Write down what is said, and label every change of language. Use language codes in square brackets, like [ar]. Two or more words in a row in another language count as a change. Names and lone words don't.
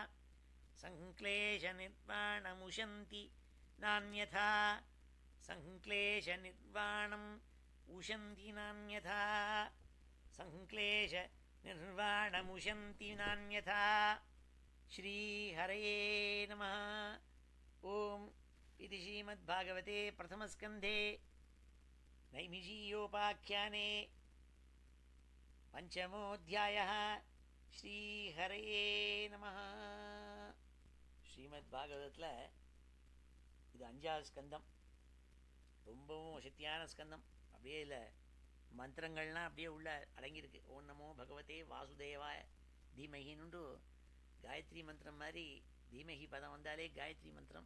[sa] संक्लेशनिर्वाणमुशन्ति नान्यथा संक्लेशनिर्वाणम् उशन्ति नान्यथा संक्लेशनिर्वाणमुशन्ति नान्यथा श्रीहरये नमः। ओम इति श्रीमद्भागवते प्रथमस्कन्धे नैमिषीयोपाख्याने पंचमोऽध्यायः। श्रीहरये नमः। [ta] ஸ்ரீமத்பாகவதத்தில் இது 5வது ஸ்கந்தம். ரொம்பவும் சக்தியான ஸ்கந்தம். அப்படியே இல்லை மந்திரங்கள்லாம் அப்படியே உள்ள அடங்கியிருக்கு. [sa] ओम् नमो भगवते वासुदेवाय [ta] தீமகின்னு காயத்ரி மந்திரம் மாதிரி தீமகி பதம் வந்தாலே காயத்ரி மந்திரம்.